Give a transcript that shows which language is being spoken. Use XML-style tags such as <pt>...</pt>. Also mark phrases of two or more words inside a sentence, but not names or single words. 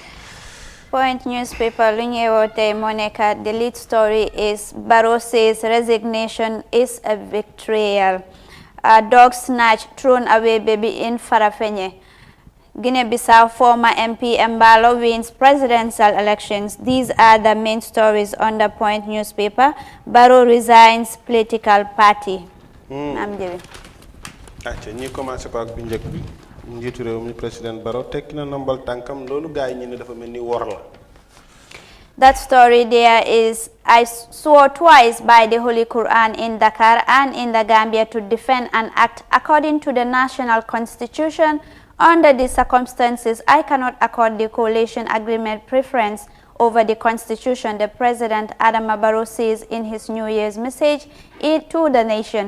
<en>Point newspaper</en> <wo>lu ñu yeewoo tey moo nekk</wo> <en>the lead story is Barrow says resignation is a betrayal. Dog snatch thrown away baby in Farafenni. Guinea-Bissau former MP Barrow wins presidential elections. These are the main stories on the Point newspaper. Barrow resigns political party.</en> <wo>Naam jëbi. acca ñi commencé ko ak bu njëkk bi njiitu réew mi président Barrow tekki na ndombal tànkam loolu gaay ñi ne dafa mel ni wor la.</wo> <en>That story there is, I swore twice by the Holy Quran in Dakar and in the Gambia to defend and act according to the national constitution. Under these circumstances, I cannot accord the coalition agreement preference over the constitution, the President Adama Barrow says in his New Year's message to the nation.</en>